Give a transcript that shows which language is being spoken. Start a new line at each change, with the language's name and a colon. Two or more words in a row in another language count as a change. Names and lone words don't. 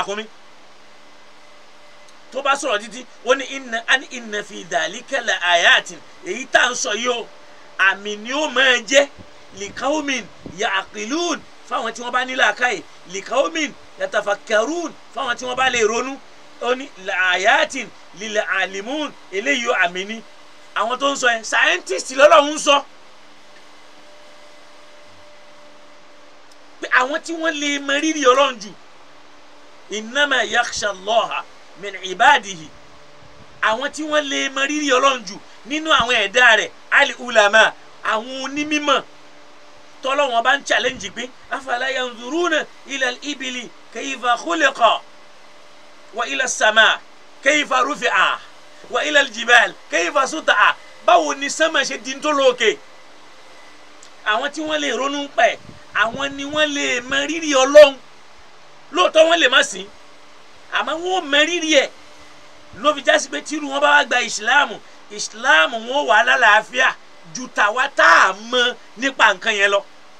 Yoruba: fún mi tó bá sọ̀rọ̀ títí ó ní
Arabic: إن في ذلك لآيات
Yoruba: èyí tá à ń sọ yìí o àmì ni ó máa jẹ́
Arabic: لقوم يعقلون
Yoruba: fáwọn tí wọ́n bá ní làákàyè
Arabic: لقوم يتفكرون
Yoruba: fáwọn tí wọ́n bá lè ronú ó ní
Arabic: لآيات للعالمين
Yoruba: eléyìí àmì ni àwọn tó ń sọ yẹn scientist lọ́lọ́run ń sọ pé àwọn tí wọ́n lè mọ rírì ọlọ́run jù
Arabic: إنما يخشى الله من عباده
Yoruba: àwọn tí wọ́n lè mọ rírì ọlọ́run jù nínú àwọn ẹ̀dá rẹ̀ al-ulama àwọn onímọ̀ tọ́lọ́wọ́n bá ń challenge pé
Arabic: أفلا ينظرون إلى الإبل كيف خلقت وإلى السماء كيف رفعت وإلى الجبال كيف سطحت
Yoruba: báwo ni sánmà ṣe di tó lókè àwọn tí wọ́n lè ronú pẹ̀ àwọn ni wọ́n lè mọ rírì Ọlọ́run lóòótọ́ wọ́n lè má sìn àmọ́ wọ́n mọ rírì ẹ̀ ló fi jásí pé tírú wọn bá wá gba ìsìláàmù wọn wà lálàáfíà ju tàwa tá a mọ̀ nípa nǹkan yẹn lọ